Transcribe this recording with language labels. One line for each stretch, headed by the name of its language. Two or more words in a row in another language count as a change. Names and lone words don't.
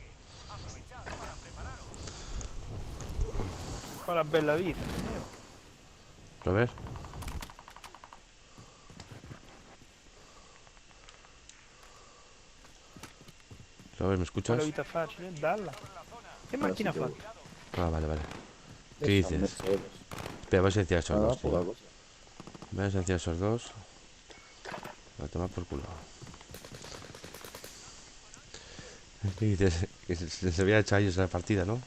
Italian: Fa una bella vita.
Spanish: Robert, Robert, ¿me
Italian: Fa la
Spanish: escuchas?
Italian: vita facile, dalla. Che
Spanish: Ahora
Italian: macchina
Spanish: sí
Italian: ha
Spanish: te voy.
Italian: fatto?
Spanish: Ah, vale, vale. ¿Qué Esa dices? Mercedes. Pero vas a decir a esos Nada, dos,
Italian: poca
Spanish: tío.
Italian: cosa.
Spanish: Vas a decir a esos dos. A tomar por culo. ¿Qué dices? Que se había echado a ellos la partida, ¿no?